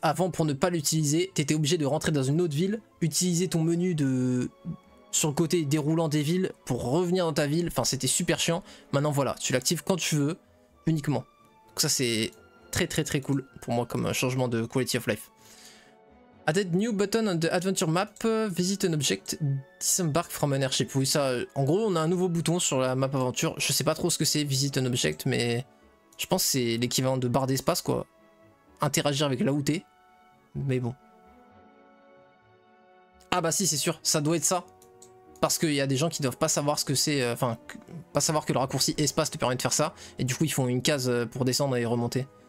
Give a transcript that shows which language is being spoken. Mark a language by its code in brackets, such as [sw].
[fr] Avant, pour ne pas l'utiliser, t'étais obligé de rentrer dans une autre ville, utiliser ton menu de... sur le côté déroulant des villes pour revenir dans ta ville, enfin c'était super chiant. Maintenant voilà, tu l'actives quand tu veux, uniquement. Donc ça c'est très cool pour moi comme changement de quality of life. [en] Added new button on the adventure map, visit an object, disembark from an airship. [fr] Oui ça, en gros on a un nouveau bouton sur la map aventure, je sais pas trop ce que c'est visit an object, mais je pense que c'est l'équivalent de barre d'espace quoi. Interagir avec là où t'es, mais bon. Ah bah si c'est sûr, ça doit être ça. Parce qu'il y a des gens qui doivent pas savoir ce que c'est, enfin, pas savoir que le raccourci espace te permet de faire ça, et du coup ils font une case pour descendre et remonter.